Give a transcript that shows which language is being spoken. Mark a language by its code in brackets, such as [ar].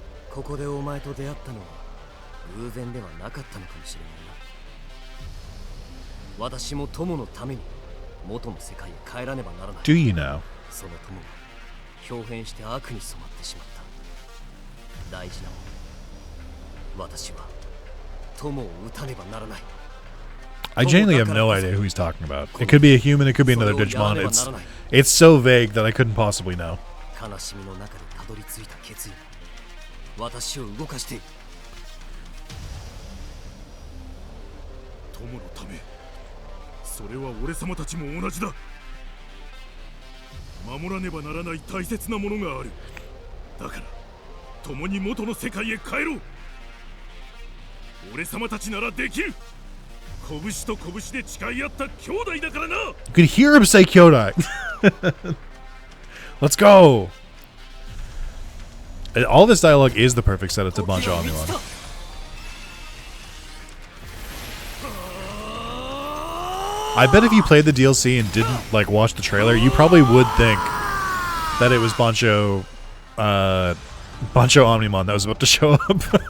[ja] ここでお前と出会ったのは偶然ではなかったのかもしれないな私も友のために元の世界へ帰らねばならない [en] Do you know? [ja] その友が表変して悪に染まってしまった大事なもの私は友を撃たねばならない [en] I genuinely have no idea who he's talking about. It could be a human, it could be another Digimon. It's so vague that I couldn't possibly know. [ja] 悲しみの中でたどり着いた決意が私を動かしている友のためそれは俺様たちも同じだ守らねばならない大切なものがあるだから共に元の世界へ帰ろう俺様たちならできる拳と拳で誓い合った兄弟だからな [en] You could hear him say Kyodai. Let's go. All this dialogue is the perfect setup to Bancho Omnimon. I bet if you played the DLC and didn't like watch the trailer, you probably would think that it was Bancho Omnimon that was about to show up.